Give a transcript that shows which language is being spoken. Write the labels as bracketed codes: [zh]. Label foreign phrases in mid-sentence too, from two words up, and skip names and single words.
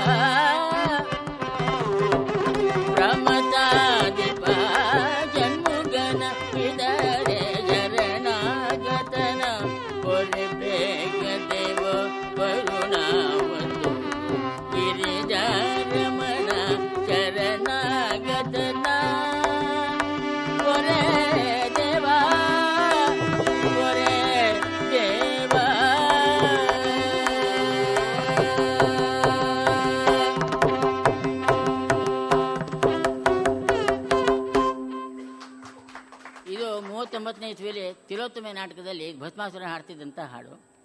[kn] ಪ್ರಮದಾಧಿಪ ಷಣ್ಮುಗನ ಪಿತನೇ ಶರಣಾಗತನ ಕೊರಬೇಗ ದೇವ ಕರುಣಾವತು ಗಿರಿಜಾರಮಣ ಶರಣಾಗತನ ಕೊರೆ ದೇವ ಕೊರೆ ದೇವ ಇದು 39ನೇ ಇಸ್ವಿಯಲ್ಲಿ ತಿಲೋತ್ತಮೆ ನಾಟಕದಲ್ಲಿ ಭಸ್ಮಾಸುರ ಹಾಡ್ತಿದ್ದಂಥ ಹಾಡು.